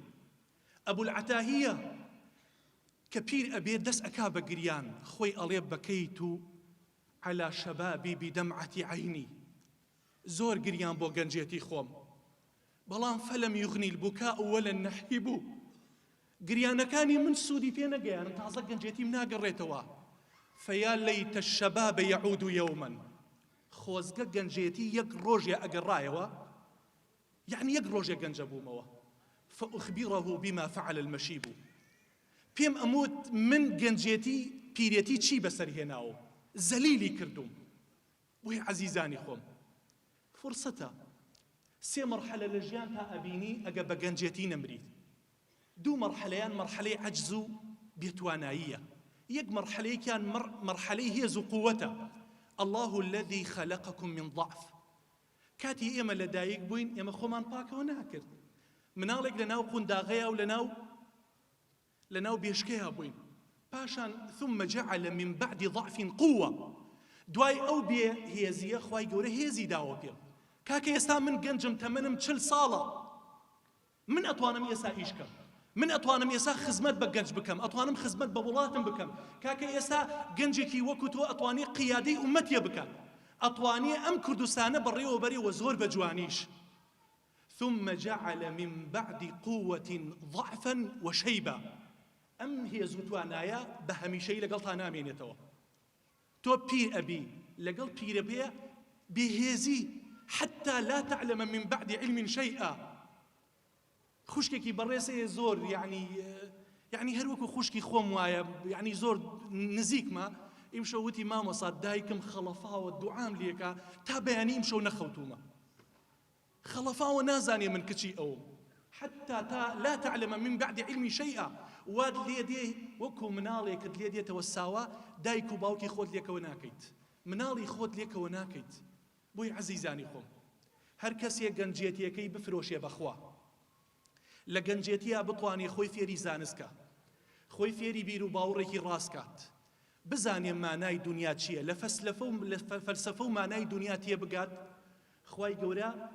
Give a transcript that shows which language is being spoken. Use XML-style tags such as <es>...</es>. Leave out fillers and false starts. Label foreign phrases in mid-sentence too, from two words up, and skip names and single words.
<ckb>ئەبولعەتاهیە کە پیر ئەبێ دەست ئەکا بە گریان، خۆی ئەڵێ</ckb> <ar>بەکەیت و عەلا شەبابی بدەمعەتی عەینی،</ar> <ckb>زۆر گریان بۆ گەنجێتی خۆم، بەڵام</ckb> <ar>فەلەم یوغنی البوکاء وەلا النەحیب،</ar> <ckb>گریانەکانی من سوودی پێ نەگەیاند، تازە گەنجێتیم ناگەڕێتەوە.</ckb> <ar>فەیا لەیتە الشەباب یەعود یەومەن،</ar> <ckb>خۆزگە گەنجێتی یەک ڕۆژێ ئەگەڕایەوە، یعنی یەک ڕۆژێ گەنجە بوومەوە،</ckb> <ar>فأخبره بما فعل المشيب،</ar> <ckb>پێم ئەموت من گەنجێتی پیرێتی چی بەسەر هێناوە، زەلیلی کردوم. بۆیە عەزیزانی خۆم فرسەتە 3 مەرحەلە لە ژیان تا ئەبینی ئەگە بە گەنجێتی نەمریت. 2 مەرحەلەیان مەرحەلەی عەجز و بێتواناییە، یەک مەرحەلەیەکیان مەرحەلەی هێز و قووەتە.</ckb> <ar>الله الذي خلقكم من ضعف.</ar> <ckb>کاتی ئێمە لەدایک بووین ئێمە خۆمان پاکەوە ناکرد، مناڵێک لەناو قونداغەیە و لەناو بێشکەیە بووین پاشان ثم</ckb> <ar>جعل من بعد ضعف قوة</ar> <ckb>دوای ئەو بێهێزیە خوای گەورە هێزی داوە پێم کاکە ئێستا من گەنجم تەمەنم 40 ساڵە من ئەتوانم ئێستا ئیش بکەم من ئەتوانم ئێستا خزمەت بە گەنج بکەم ئەتوانم خزمەت بە وڵاتم بکەم کاکە ئێستا گەنجێکی وەکو تۆ ئەتوانی قیادەی ئومەتیە بکات ئەتوانی ئەم کوردستانە بەڕێوەبەرێەوە زۆر بە جوانیش</ckb> <ar>ثم جعل من بعد قوة ضعفا وشيبا</ar> <ckb>ئەم هێز و توانایە بە هەمیشەی لەگەڵ تا نامێنێتەوە تۆ پیر ئەبی لەگەڵ پیرە بێ بێهێزی</ckb> <ar>حتى لا تعلم من بعد علم شيئا</ar> <ckb>خوشکێکی بەڕێسەیە زۆر یعنی هەر وەکو خوشکی خۆم وایە یعنی زۆر نزیکمە ئیمشە وتی مامۆسا دایکم خەڵەفاوە دوعام لێکە تا بەیانی ئیمشەو نەخەوتومە خەڵەفاوە نازانێ من کچی ئەوم</ckb> <ar>حتى لا تعلم من بعد علم شيئا</ar> <ckb>واد لێ دێ وەکو مناڵێکت لێ دێتەوە ساوە دایک و باوکی خۆت لێکەوە ناکەیت مناڵی خۆت لێکەوە ناکەیت بۆی عەزیزانی خۆم هەر کەسێک گەنجێتیەکەی بفرۆشێ بەخوا لە گەنجێتیە بتوانێ خۆی فێری زانستکە خۆی فێری بیر و باوڕێکی ڕاستکات بزانێ مانای دنیا چییە لە فەلسەفە و مانای دنیا تێ بگات خوای گەورە</ckb>